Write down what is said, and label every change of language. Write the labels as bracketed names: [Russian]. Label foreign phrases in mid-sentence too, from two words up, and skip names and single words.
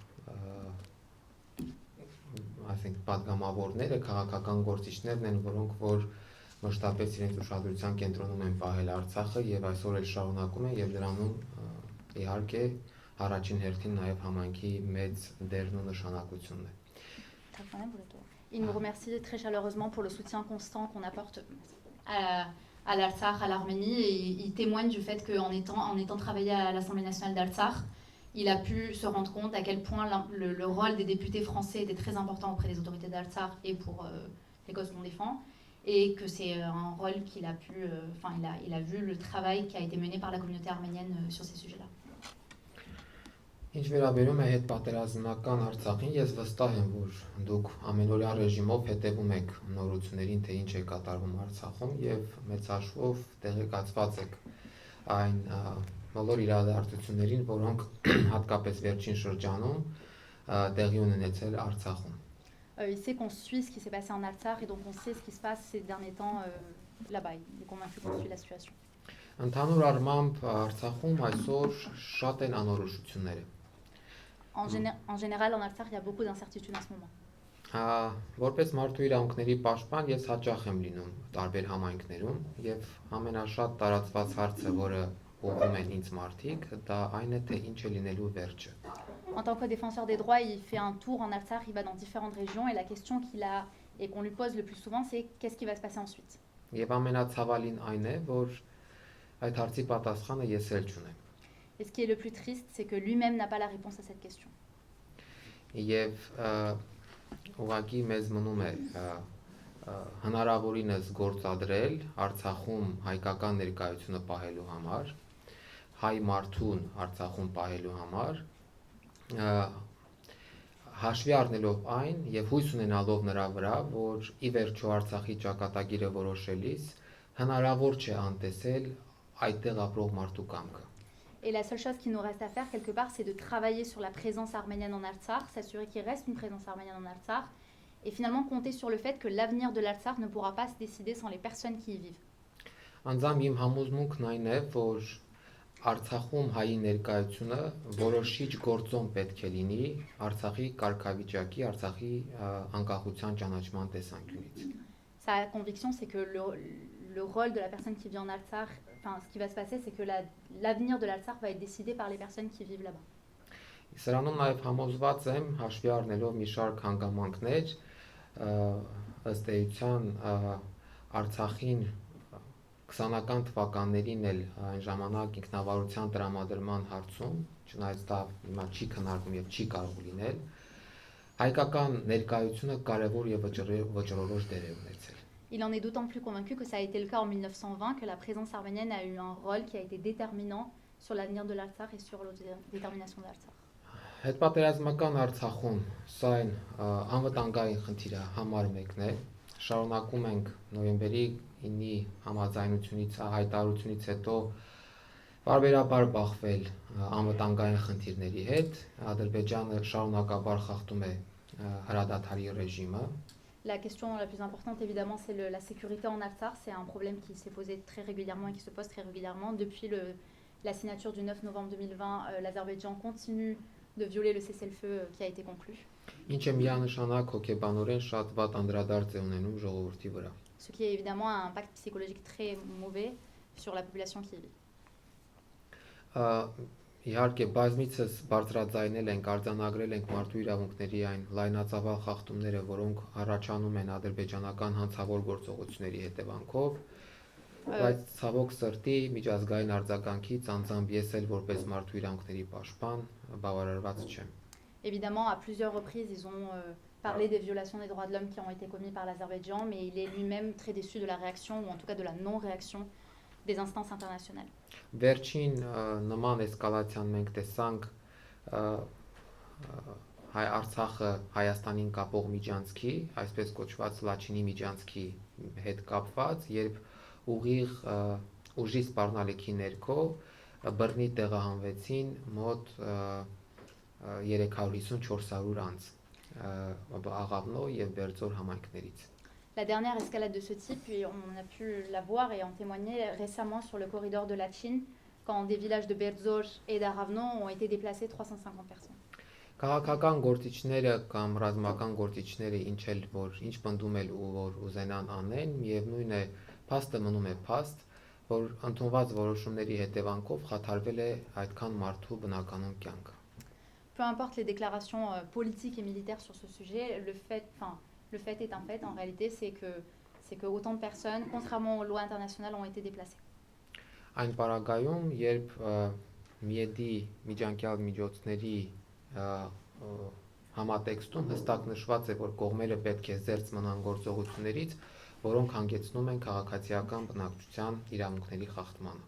[Armenian] պատգամավորները, քաղաքական գործիչներն են, որոնք որ մշտապես իրենց ուշադրության կենտրոնում են պահել Արցախը եւ այսօր էլ շարունակում են եւ դրանում իհարկե առաջին հերթին նաեւ համանքի մեծ դերն ու նշանակությունն է։ [French] Il nous remercie très chaleureusement pour le soutien constant qu'on apporte à l'Artsakh, à l'Arménie, et il témoigne du fait qu'en étant travaillé à l'Assemblée nationale d'Artsakh, il a pu se rendre compte à quel point le rôle des députés français était très important auprès des autorités d'Artsakh et pour les causes qu'on défend, et que c'est un rôle qu'il a pu, il a vu le travail qui a été mené par la communauté arménienne sur ces sujets-là. [Armenian] Ինչ վերաբերում է հետպատերազմական Արցախին, ես վստահ եմ, որ դուք ամենօրյա ռեժիմով հետևում եք նորություններին, թե ինչ է կատարվում Արցախում եւ մեծ հաշվով տեղեկացված եք այն բոլոր իրադարձություններին, որոնք հատկապես վերջին շրջանում տեղի ունեցել Արցախում։ [French] Il sait qu'on suit ce qui s'est passé en Artsakh et donc on sait ce qui se passe ces derniers temps là-bas. Il est convaincu qu'on suit la situation. [Armenian] Ընդհանուր առմամբ Արցախում այսօր շատ են անորոշությունները։ [French] En général, en Artsakh, il y a beaucoup d'incertitudes en ce moment. [Armenian] Որպես մարդու իրավունքների պաշտպան ես հաճախ եմ լինում տարբեր համայնքներում եւ ամենաշատ տարածված հարցը, որը ուղղում են ինձ մարդիկ, դա այն է, թե ինչ է լինելու վերջը։ [French] En tant que défenseur des droits, il fait un tour en Artsakh, il va dans différentes régions et la question qu'il a et qu'on lui pose le plus souvent, c'est qu'est-ce qui va se passer ensuite. [Armenian] Եվ ամենացավալին այն է, որ այդ հարցի պատասխանը ես էլ չունեմ։ [French] Et ce qui est le plus triste, c'est que lui-même n'a pas la réponse à cette question. [Armenian] Եվ ուղղակի մեզ մնում է հնարավորինս գործադրել Արցախում հայկական ներկայությունը պահելու համար, հայ մարդուն Արցախում պահելու համար, հաշվի առնելով այն եւ հույս ունենալով նրա վրա, որ ի վերջո Արցախի ճակատագիրը որոշելիս հնարավոր չէ անտեսել այդտեղ ապրող մարդու կամքը։ [French] Et la seule chose qui nous reste à faire quelque part, c'est de travailler sur la présence arménienne en Artsakh, s'assurer qu'il reste une présence arménienne en Artsakh, et finalement compter sur le fait que l'avenir de l'Artsakh ne pourra pas se décider sans les personnes qui y vivent. [Armenian] Անձամբ իմ համոզմունքն այն է, որ Արցախում հայի ներկայությունը որոշիչ գործոն պետք է լինի Արցախի կարգավիճակի, Արցախի անկախության ճանաչման տեսանկյունից։ [French] Sa conviction, c'est que le rôle de la personne qui vit en Artsakh, enfin, ce qui va se passer, c'est que l'avenir de l'Artsakh va être décidé par les personnes qui vivent là-bas. [Armenian] Սրանում նաև համոզված եմ, հաշվի առնելով մի շարք հանգամանքներ, ըստ էության Արցախին 20-ական թվականներին էլ այն ժամանակ ինքնավարության տրամադրման հարցում, չնայած դա հիմա չի քննարկվում եւ չի կարող լինել, հայկական ներկայությունը կարևոր եւ վճռորոշ դեր է ունեցել։ [French] Il en est d'autant plus convaincu que ça a été le cas en 1920, que la présence arménienne a eu un rôle qui a été déterminant sur l'avenir de l'Artsakh et sur l'autodétermination de l'Artsakh. [Armenian] Հետպատերազմական Արցախում սա այն անվտանգային խնդիրը համար մեկն է։ Շարունակում ենք նոյեմբերի 9-ի համաձայնությունից, հայտարարությունից հետո բարբերաբար բախվել անվտանգային խնդիրների հետ։ Ադրբեջանը շարունակաբար խախտում է հրադադարի ռեժիմը։ [French] La question la plus importante, évidemment, c'est la sécurité en Artsakh. C'est un problème qui s'est posé très régulièrement et qui se pose très régulièrement. Depuis la signature du 9 novembre 2020, l'Azerbaïdjan continue de violer le cessez-le-feu qui a été conclu. [Armenian] Ինչ է միանշանակ հոգեբանորեն շատ վատ անդրադարձ է ունենում ժողովրդի վրա։ [French] Ce qui est évidemment un impact psychologique très mauvais sur la population qui y vit. [Armenian] Իհարկե բազմիցս բարձրաձայնել ենք, արձանագրել ենք մարդու իրավունքների այն լայնածավալ խախտումները, որոնք առաջանում են ադրբեջանական հանցավոր գործողությունների հետևանքով, բայց ցավոք սրտի միջազգային արձագանքից անձամբ ես էլ որպես մարդու իրավունքների պաշտպան բավարարված չեմ։ [French] Évidemment, à plusieurs reprises, ils ont parlé des violations des droits de l'homme qui ont été commises par l'Azerbaïdjan, mais il est lui-même très déçu de la réaction, ou en tout cas de la non-réaction des instances internationales. [Armenian] Վերջին նման էսկալացիան մենք տեսանք Արցախը Հայաստանին կապող միջանցքի, այսպես կոչված Լաչինի միջանցքի հետ կապված, երբ ուղիղ ուժի սպառնալիքի ներքո բռնի տեղահանվեցին մոտ 350-400 անձ Աղավնո եւ Բերձոր համայնքներից։ [French] La dernière escalade de ce type, on a pu la voir et en témoigner récemment sur le corridor de Lachin, quand des villages de Berzor et d'Aravno ont été déplacés 350 personnes. [Armenian] Քաղաքական գործիչները կամ ռազմական գործիչները ինչ պնդում էլ ու որ ուզենան անեն, միևնույն է, փաստը մնում է փաստ, որ ընդունված որոշումների հետևանքով խաթարվել է այդքան մարդու բնականon կյանքը։ [French] Peu importe les déclarations politiques et militaires sur ce sujet, le fait est un fait, en réalité, c'est que autant de personnes, contrairement aux lois internationales, ont été déplacées. [Armenian] Այն պարագայում, երբ միեդի միջանկյալ միջոցների համատեքստում հստակ նշված է, որ կողմերը պետք է զերծ մնան գործողություններից, որոնք հանգեցնում են քաղաքացիական բնակչության իրավունքների խախտմանը։